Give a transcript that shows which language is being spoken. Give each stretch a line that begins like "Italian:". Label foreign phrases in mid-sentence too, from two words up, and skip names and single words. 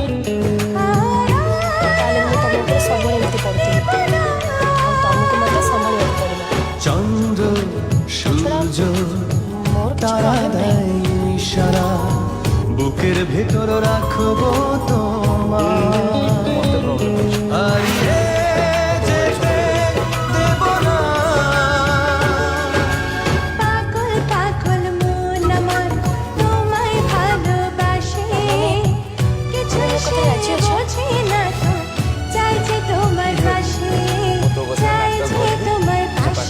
Odia: କାଲି ମୁଁ ତମକୁ ସବୁବେଳେ ଏମିତି ପଢ଼ୁଥିଲି ଆଉ ତମକୁ ମଧ୍ୟ ସମ୍ଭାଳିବାକୁ ପଡ଼ିବ।
Bangla: চন্দ্র সূর্য
Odia: ମୋର କିଛି
Bangla: তারা
Odia: problem ନାହିଁ।
Bangla: দেয় ইশারা, বুকের ভেতর রাখবো তোমার, হারিয়ে যেতে দেব না। পাগল পাগল মন আমার তোমায় ভালোবাসে, কিছুই সে বোঝে না তো, চাই যে তোমার পাশে, চাই যে তোমার পাশে।